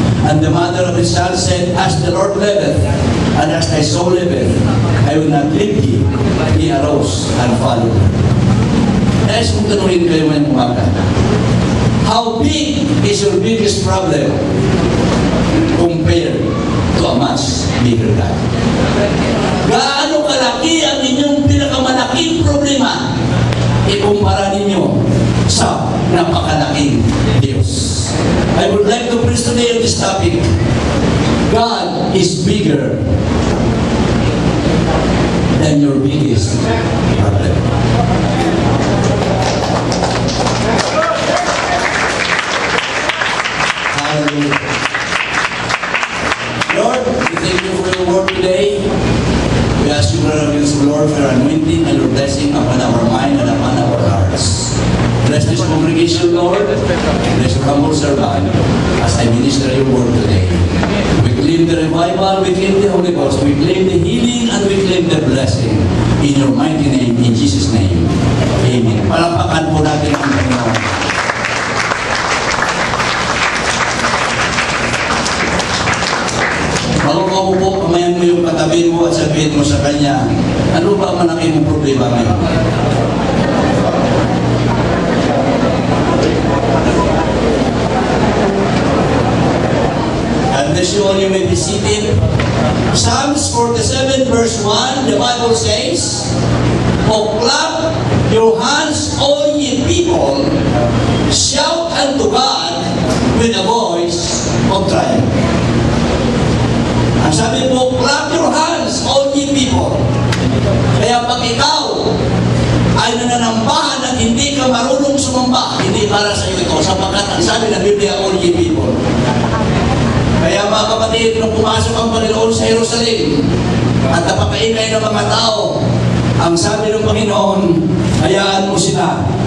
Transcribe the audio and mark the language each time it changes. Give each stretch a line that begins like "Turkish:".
English: And the mother of the child said, As the Lord liveth, and as thy soul liveth, I will not leave thee. He arose and followed her.
Filipino: Nais kong tanungin kayo ngayong umaga.
English: How big is your biggest problem compared to a much bigger God?
Filipino: Gaano kalaki ang inyong pinakamalaking problema ikumpara ninyo sa napakalaking Diyos?
English: I would like to preach today on this topic. God is bigger than your biggest problem. Hallelujah. Lord, we thank you for your word today. We ask you, Lord, for your anointing and your blessing upon our mind and upon our hearts. Bless this congregation, Lord. Bless your humble servant as I minister your word today. We claim the revival, we claim the Holy Ghost, we claim the healing, and we claim the blessing. In your mighty name, in Jesus' name. Amen.
Filipino: Palakpakan po natin ang Panginoon. Bago ka upo, kamayan mo yung katabi mo at sabihin mo sa kanya, ano ba ang malaki mong problema ngayon?
English: God bless you all, you may be seated. Psalms 47 verse 1, the Bible says, O clap your hands, all ye people, shout unto God with a voice of triumph.
Filipino: Ang sabi mo,
English: clap your hands, all ye people.
Filipino: Kaya pag ikaw ay nananambahan at hindi ka marunong sumamba, hindi para sa iyo ito, sapagkat ang sabi ng Biblia,
English: all ye people.
Filipino: Kaya mga kapatid, nung pumasok ang Panginoon sa Jerusalem at napakaingay ng mga tao, ang sabi ng Panginoon, hayaan mo sila.